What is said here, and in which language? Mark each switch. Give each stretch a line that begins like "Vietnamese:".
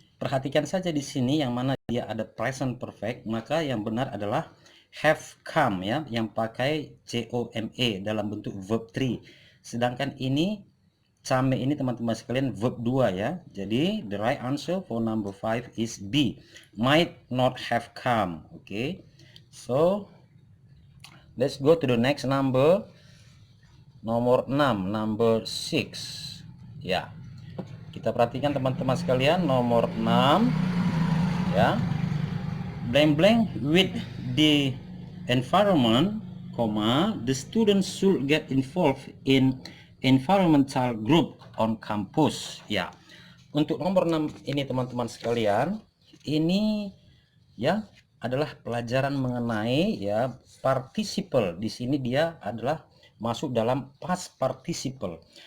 Indonesian: Perhatikan saja di sini yang mana dia ada present perfect, maka yang benar adalah have come ya, yang pakai come dalam bentuk verb 3. Sedangkan ini come ini teman-teman sekalian verb 2 ya.
English: Jadi the right answer for number 5 is B. Might not have come. Okay. So let's go to the next number.
Indonesian: Nomor 6,
English: number 6.
Indonesian: Ya. Kita perhatikan teman-teman sekalian nomor 6 ya.
English: Blank blank with the environment, the students should get involved in environmental group on campus.
Indonesian: Ya. Untuk nomor 6 ini teman-teman sekalian, ini ya adalah pelajaran mengenai ya participle. Di sini dia adalah masuk dalam past participle.